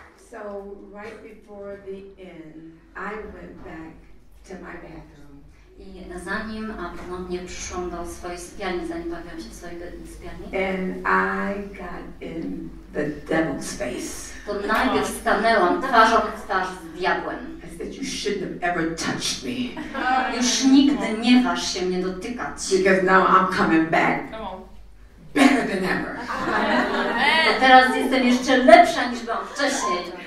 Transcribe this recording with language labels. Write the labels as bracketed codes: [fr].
[en] So right before the end, I went back to my bathroom. [pl] I zanim ponownie przyszłam do swojej sypialni, zanim bawiłam się w swojej sypialni, [en] And I got in the devil's face. [pl] to najpierw stanęłam twarzą w twarz z diabłem. [en] I said, you shouldn't have ever touched me. [pl] Już nigdy nie waż się mnie dotykać. [en] Because now I'm coming back better than ever. [pl] Bo teraz jestem jeszcze lepsza niż byłam wcześniej.